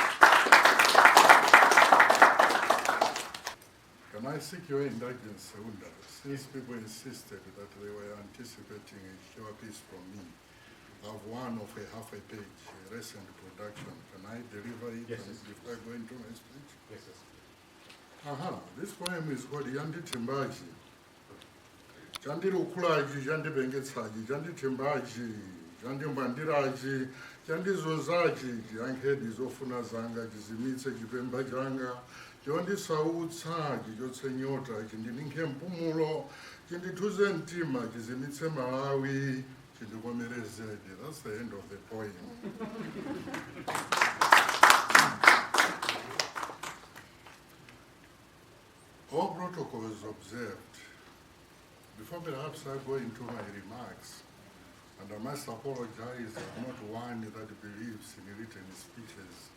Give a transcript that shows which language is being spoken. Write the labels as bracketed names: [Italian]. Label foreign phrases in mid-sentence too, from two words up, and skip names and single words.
[English] Can I seek your indulgence, Saunda, since people insisted that they were anticipating a short piece from me? I have one of a half a page, a recent production. Can I deliver it before I go into my speech? Yes, yes. This poem is called Yandi Timbaji. [Nyanja] Jandi Ukulaji, Jandi Bengetsaji, Jandi Timbaji, Jandi Mbandiraji, Jandi Zozaji, Yankedi Zofuna Zanga, Jizimitse, Jipemba Janga, Jondi Sautsa, Jotsenyota, Jindininke Mpumulo, Jindi Tuzentima, Jizimitse Malawi, Jindigomereze. [English] That's the end of the poem. All protocols observed. Before perhaps I go into my remarks, and I must apologize, I'm not one that believes in written speeches.